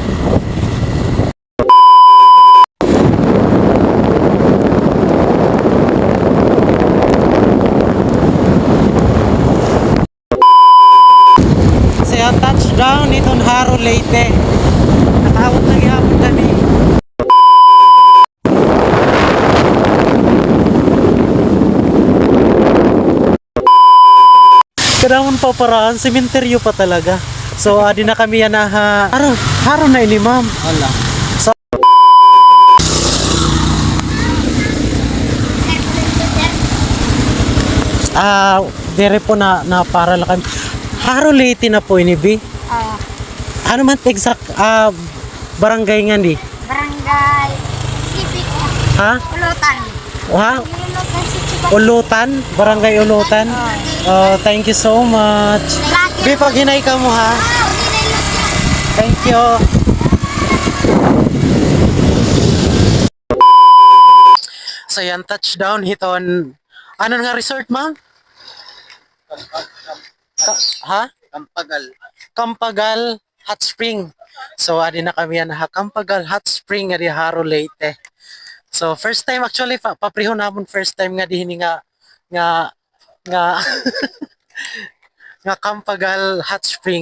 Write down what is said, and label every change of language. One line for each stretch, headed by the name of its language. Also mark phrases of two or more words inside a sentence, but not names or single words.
Waray: Kasi ang touchdown itong Haro Leyte. Nakaawat na gihapon kami. Kadamon pa paraan, sementeryo pa talaga. So, adi na kami yan na haro na ini, ma'am. Wala. So, dire po na para lang kami. Haro Leyte na po ini, Bi. Ano man exact barangay nga di? Barangay Sipik. Ha? Ulutan. Ha? Ulutan Sipik. Ulutan? Barangay Ulutan?
English: Thank you so much.
Waray: Bi, pag hinay ka mo ha.
English: Thank you.
Waray: So yan, touchdown hiton. Ano nga resort, ma'am? Ha? Kampagal Hot Spring. So adi na kami yan ha, Kampagal Hot Spring nga di Haro Leyte. So
English: first time actually
Waray: paprihon namon
English: first time
Waray: nga dihin nga nga Kampagal Hot Spring.